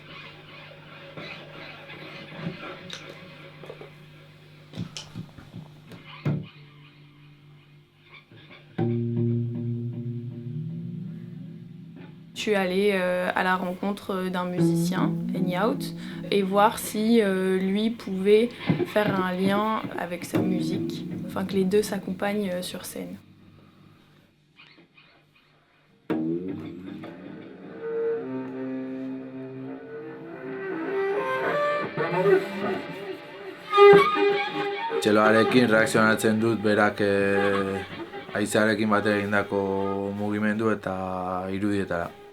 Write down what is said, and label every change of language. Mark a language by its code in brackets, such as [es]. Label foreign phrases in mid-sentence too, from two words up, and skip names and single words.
[fr] Je suis allée à la rencontre d'un musicien, Enyout, et voir si lui pouvait faire un lien avec sa musique, enfin que les deux s'accompagnent sur scène. [eu] Txeloarekin reakzionatzen dut berak haizearekin batera egindako mugimendu eta irudietara.